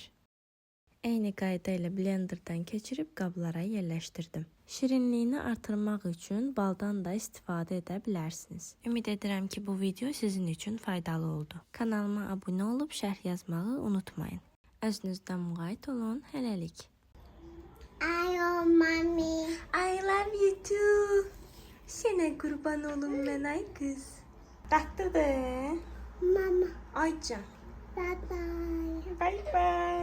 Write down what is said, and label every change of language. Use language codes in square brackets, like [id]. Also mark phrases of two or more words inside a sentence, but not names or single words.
[az] Eyni qayda ilə blenderdan keçirib qablara yerləşdirdim. Şirinliyini artırmaq üçün baldan da istifadə edə bilərsiniz. Ümid edirəm ki, bu video sizin üçün faydalı oldu. Kanalıma abunə olub şərh yazmağı unutmayın. Özünüzdən müğayət olun. Hələlik. [en] I love mommy. I love you too. [az] Sənə qurban olum mən ay qız. Tatlıdır. Mama. Aycan. [en] Bye bye. Bye bye.